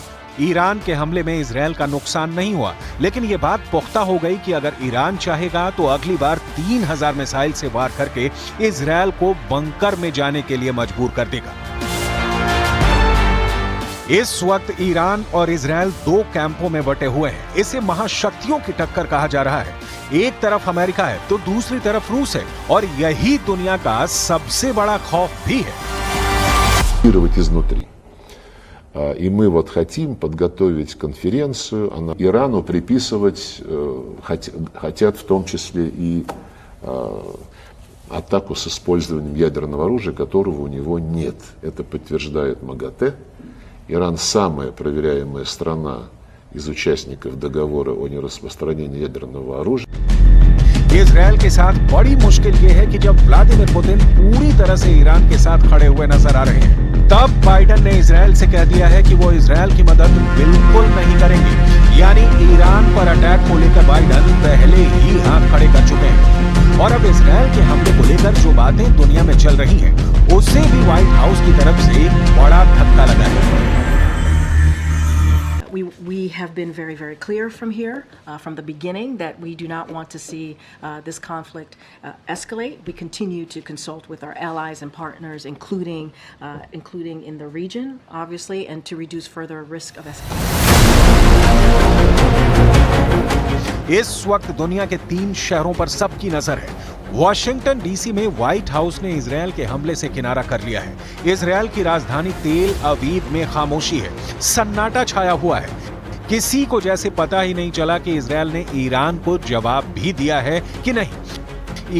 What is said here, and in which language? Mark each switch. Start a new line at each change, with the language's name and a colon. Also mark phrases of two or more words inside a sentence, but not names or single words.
Hindi: ईरान के हमले में इजराइल का नुकसान नहीं हुआ, लेकिन यह बात पुख्ता हो गई कि अगर ईरान चाहेगा तो अगली बार 3000 मिसाइल से वार करके इजराइल को बंकर में जाने के लिए मजबूर कर देगा। इस वक्त ईरान और इजराइल 2 कैंपों में बटे हुए हैं। इसे महाशक्तियों की टक्कर कहा जा रहा है। एक तरफ अमेरिका है तो दूसरी तरफ रूस है, और यही दुनिया का सबसे बड़ा खौफ भी है।
Russian: И мы вот хотим подготовить конференцию, Ирану приписывать, хотят в том числе и атаку с использованием ядерного оружия, которого у него нет. Это подтверждает МАГАТЭ. Иран самая проверяемая страна из участников договора о нераспространении ядерного оружия.
Hindi: इजराइल के साथ बड़ी मुश्किल यह है कि जब व्लादिमीर पुतिन पूरी तरह से ईरान के साथ खड़े हुए नजर आ रहे हैं, तब बाइडेन ने इजराइल से कह दिया है कि वो इजराइल की मदद बिल्कुल नहीं करेंगे। यानी ईरान पर अटैक को लेकर बाइडेन पहले ही हाथ खड़े कर चुके हैं। और अब इजराइल के हमले को लेकर जो बातें दुनिया में चल रही हैं, उससे भी व्हाइट हाउस की तरफ से बड़ा धक्का लगा है।
English: We have been very, very clear from here, from the beginning, that we do not want to see this conflict escalate. We continue to consult with our allies and partners, including in the region, obviously, and to reduce further risk of escalation.
Hindi: इस वक्त दुनिया के 3 शहरों पर सबकी नजर है। वॉशिंगटन डीसी में व्हाइट हाउस ने इजराइल के हमले से किनारा कर लिया है। इजराइल की राजधानी तेल अवीव में खामोशी है, सन्नाटा छाया हुआ है। किसी को जैसे पता ही नहीं चला कि इजराइल ने ईरान को जवाब भी दिया है कि नहीं।